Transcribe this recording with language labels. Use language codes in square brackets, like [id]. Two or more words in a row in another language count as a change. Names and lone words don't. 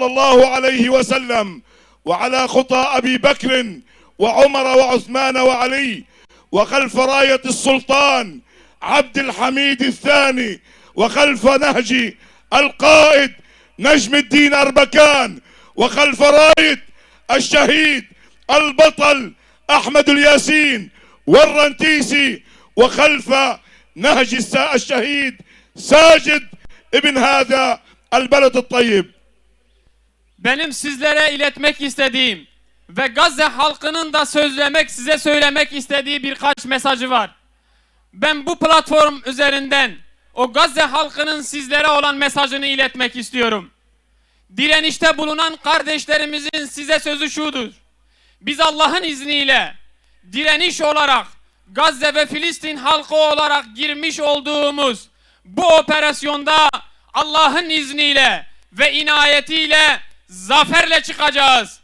[ar] الله عليه وسلم وعلى خطى أبي بكر وعمر وعثمان وعلي، وخلف راية السلطان عبد الحميد الثاني، وخلف نهج القائد نجم الدين أربكان، وخلف راية الشهيد البطل أحمد الياسين والرنتيسي، وخلف نهج الشهيد ساجد ابن هذا البلد الطيب. [tr] Benim sizlere iletmek istediğim ve Gazze halkının da size söylemek istediği birkaç mesajı var. Ben bu platform üzerinden o Gazze halkının sizlere olan mesajını iletmek istiyorum. Direnişte bulunan kardeşlerimizin size sözü şudur: biz Allah'ın izniyle direniş olarak Gazze ve Filistin halkı olarak girmiş olduğumuz bu operasyonda Allah'ın izniyle ve inayetiyle zaferle çıkacağız.